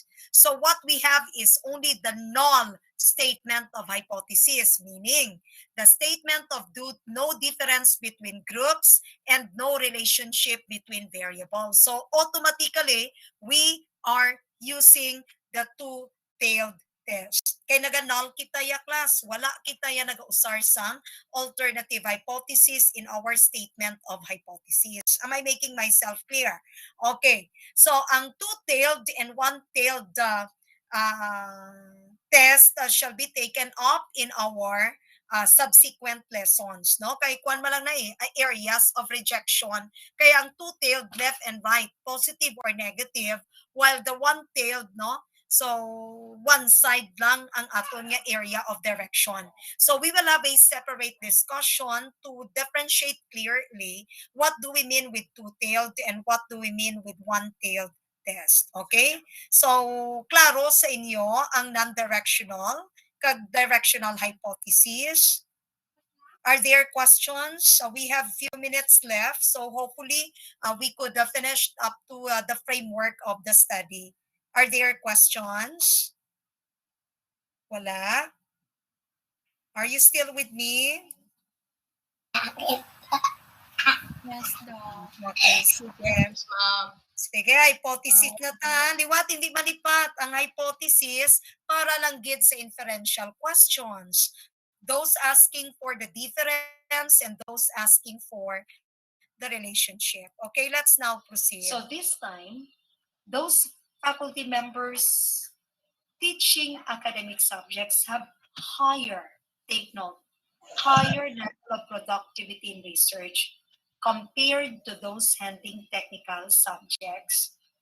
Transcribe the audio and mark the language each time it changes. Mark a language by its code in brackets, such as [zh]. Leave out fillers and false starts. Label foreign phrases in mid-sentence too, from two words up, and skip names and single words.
[en] So what we have is only the null statement of hypothesis, meaning the statement of no difference between groups and no relationship between variables. So automatically, we are using the two-tailed test. [hil] Kay naga-null kita ya class, wala kita ya nag-usar sang [en] alternative hypothesis in our statement of hypothesis. Am I making myself clear? Okay. So ang two-tailed and one-tailed test shall be taken up in our subsequent lessons, no? [hil] Kay kuan man lang na [en] areas of rejection. [hil] Kaya ang [en] two-tailed left and right, positive or negative, while the one-tailed, no? So one side [hil] lang ang aton nga [en] area of direction. So we will have a separate discussion to differentiate clearly what do we mean with two-tailed and what do we mean with one-tailed test. [hil] Okay? So klaro sa inyo ang [en] non-directional [hil] kag [en] directional hypothesis. Are there questions? We have few minutes left, so hopefully we could finish up to the framework of the study. Are there questions? Wala? Are you still with me? Yes, daw. [hil] Okay, sige. Sige, hypothesis na ta. Liwat, hindi malipat ang hypothesis para lang gid sa inferential questions. [en] Those asking for the difference and those asking for the relationship. Okay, let's now proceed. So this time, those faculty members teaching academic subjects have higher, take note, higher level of productivity in research compared to those handling technical subjects.